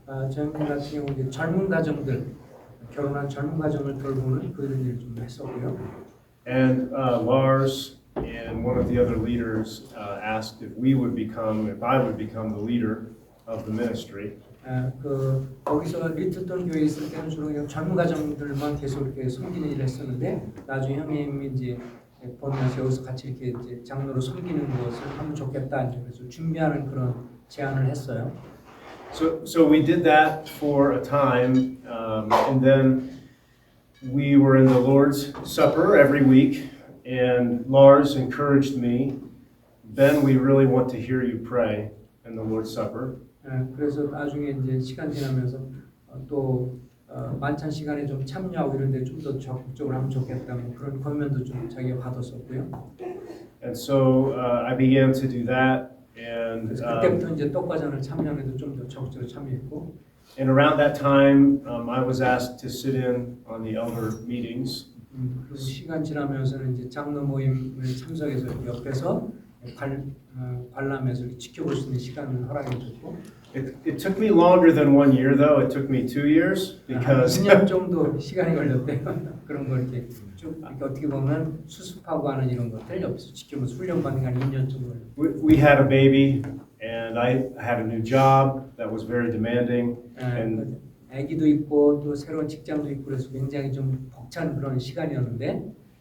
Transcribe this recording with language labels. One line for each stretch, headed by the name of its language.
Korean: 지금 저희 같은 경우 이제 젊은 가정들 결혼한 젊은 가정을 돌보는 그런 일을 좀 했었고요.
English: And Lars and one of the other leaders asked if I would become the leader of the ministry.
Korean: 거기서 리틀턴 교회에 있을 때는 주로 그냥 젊은 가정들만 계속 이렇게 섬기는 일을 했었는데 나중에 형님이 이제 보면서 여기서 같이 이렇게 이제 장로로 섬기는 것을 하면 좋겠다 그래서 준비하는 그런 제안을 했어요.
English: So we did that for a time, and then we were in the Lord's Supper every week, and Lars encouraged me, Ben, we really want to hear you pray in the Lord's Supper.
Korean: 그래서 나중에 이제 시간 지나면서 또 만찬 시간에 좀 참여하고 이런데 좀 더 적극적으로 하면 좋겠다 그런 권면도 좀 자기가 받았었고요.
English: And so I began to do that. And
Korean: 그때부터 이제 떡과전을 참여하는데 좀 더 적극적으로 참여했고.
English: And around that time, I was asked to sit in on the elder meetings.
Korean: 그리고 시간 지나면서는 이제 장로 모임에 참석해서 옆에서 관람해서 지켜볼 수 있는 시간을 허락해줬고.
English: It took me longer than 1 year, though. It took me 2 years because
Korean: 2년 정도 시간이 걸렸대요. 그런 걸 이렇게 쭉 이렇게 어떻게 보면 수습하고 하는 이런 것들 옆에서 지켜보면서 훈련받는 게 한 2년 정도 걸렸어요.
English: we had a baby, and I had a new job that was very demanding. And
Korean: 아기도 있고 또 새로운 직장도 있고 그래서 굉장히 좀 벅찬 그런 시간이었는데.